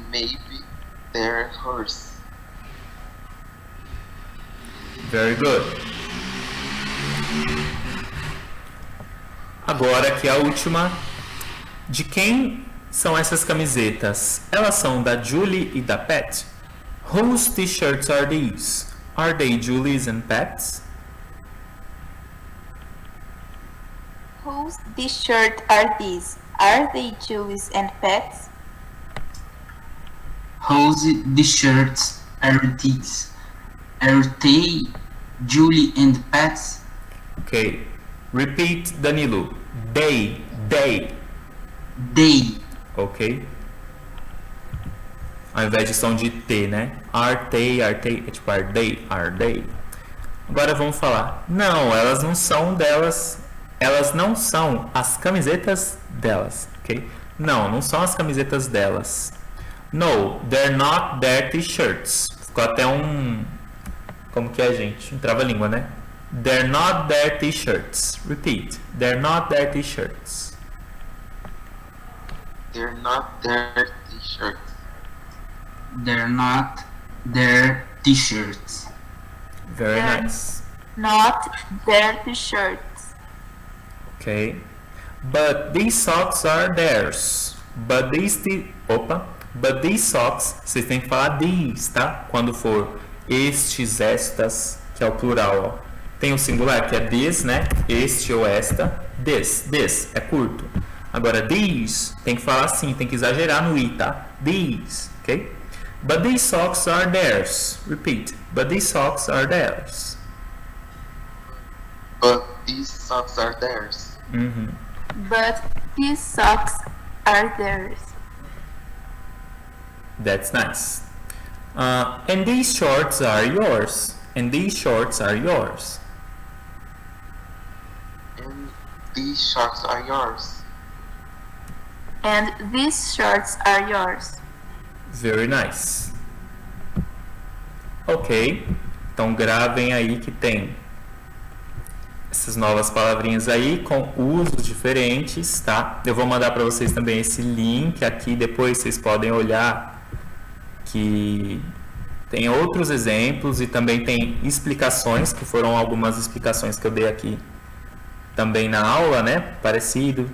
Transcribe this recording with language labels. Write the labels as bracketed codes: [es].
[en] Maybe they're hers. Very good. [pt] Agora aqui a última. De quem são essas camisetas? Elas são da Julie e da Pat. [en] Whose t-shirts are these? Are they Julie's and Pat's? Whose t-shirt are these? Are they Julie's and Pat's? Whose the shirts are these? Are they Julie and Pat's? Ok. Repeat, Danilo. They. They. Ok. [pt] Ao invés de som de T, né? [en] Are they, [pt] é tipo are they. Agora vamos falar. Não, elas não são delas. Elas não são as camisetas delas, ok? Não são as camisetas delas. [en] No, they're not their t-shirts. [pt] Ficou até um... Como que é, gente? Um trava-língua, né? [en] They're not their t-shirts. Repeat. They're not their t-shirts. They're not their t-shirts. They're not their t-shirts. Very nice. Not their t-shirts. Ok. But these socks are theirs. But these socks, [pt] vocês têm que falar these, tá? Quando for estes, estas, que é o plural, ó. Tem o singular, que é this, né? Este ou esta. This, é curto. Agora, these, tem que falar assim, tem que exagerar no i, tá? [en] These, ok? But these socks are theirs. Repeat. But these socks are theirs. But these socks are theirs. But these socks are theirs. That's nice. And these shorts are yours. And these shorts are yours. And these shorts are yours. And these shorts are yours. Very nice. Ok. [pt] Então gravem aí que tem essas novas palavrinhas aí com usos diferentes, tá? Eu vou mandar para vocês também esse link aqui, depois vocês podem olhar que tem outros exemplos e também tem explicações, que foram algumas explicações que eu dei aqui também na aula, né? Parecido.